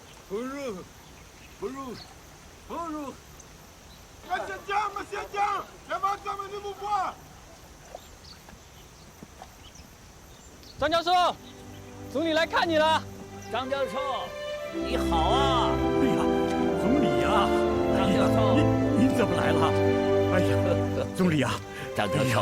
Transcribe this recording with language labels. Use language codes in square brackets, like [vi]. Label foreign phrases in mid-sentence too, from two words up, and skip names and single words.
[fr] Bonjour, bonjour, bonjour. Monsieur Jiang, Monsieur Jiang, je vais emmener vous voir. [zh] 张教授，总理来看你了。张教授，你好啊！哎呀，总理呀！张教授，您怎么来了？哎呀，总理呀！张教授，